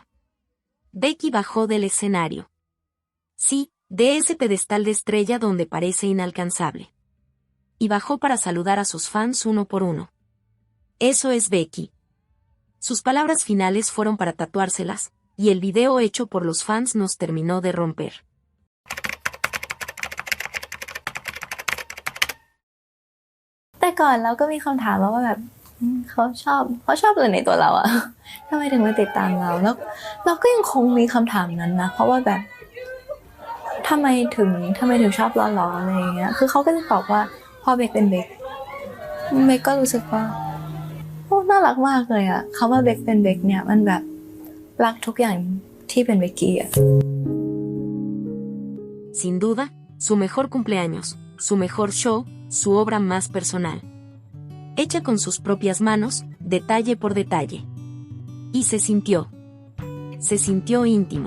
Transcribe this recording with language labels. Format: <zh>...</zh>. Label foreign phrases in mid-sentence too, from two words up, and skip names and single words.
<es>Becky bajó del escenario. Sí, de ese pedestal de estrella donde parece inalcanzable. Y bajó para saludar a sus fans uno por uno. Eso es Becky. Sus palabras finales fueron para tatuárselas, y el video hecho por los fans nos terminó de romper.</es> <th>แต่ก่อนเราก็มีคำถามว่าแบบเขาชอบเลยในตัวเราอะ ทำไมถึงมาติดตามเราแล้วเราก็ยังคงมีคำถามนั้นนะเพราะว่าแบบทำไมถึงชอบล้ออะไรอย่างเงี้ยคือเขาก็จะตอบว่าพอเบคเป็นเบคก็รู้สึกว่าโอ้น่ารักมากเลยอะคำว่าเบคเป็นเบคเนี่ยมันแบบรักทุกอย่างที่เป็นเบกกี้อะ</th> <es>Sin duda, su mejor cumpleaños, su mejor show, su obra más personal. Hecha con sus propias manos, detalle por detalle. Y se sintió íntimo.</es>